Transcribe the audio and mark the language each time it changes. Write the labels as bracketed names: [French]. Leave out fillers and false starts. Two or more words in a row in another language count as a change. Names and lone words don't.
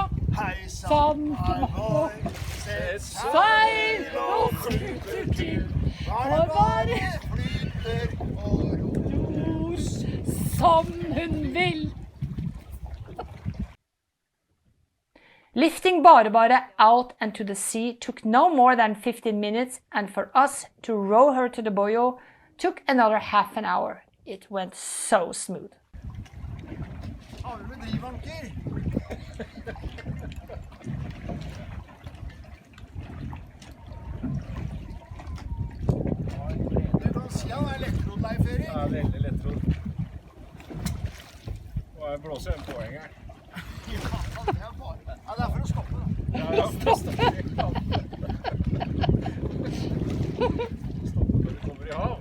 [Norwegian] Hei Sann, seil og flyter til, og bare flyter og ror som hun vil. [English] Lifting BareBare out and to the sea took no more than 15 minutes, and for us to row her to the boyo took another half an hour. It went so smooth. [Norwegian] Har du med drivanker? Du kan si han er lettrodd, Leif Erik. Det er veldig lettrodd. Og jeg blåser en påhenger. Ja, det er for å stoppe da. Ja, stoppe når du kommer i hav.